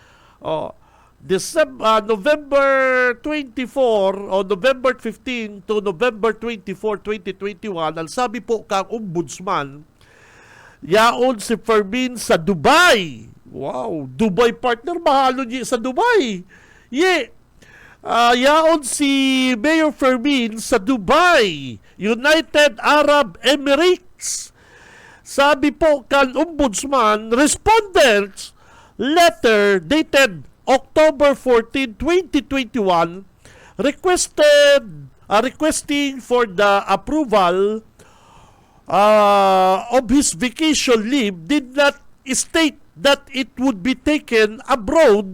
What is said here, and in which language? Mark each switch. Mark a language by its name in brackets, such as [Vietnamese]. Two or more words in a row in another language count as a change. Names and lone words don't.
[Bikol] November 24 o November 15 to November 24, 2021, ang sabi po kang ombudsman, yaon si Fermin sa Dubai. Wow, Dubai, partner, mahalo niya sa Dubai. Yaon si Mayor Fermin sa Dubai, United Arab Emirates. Sabi po kan ombudsman, [English] respondents letter dated October 14, 2021 requested requesting for the approval of his vacation leave did not state that it would be taken abroad.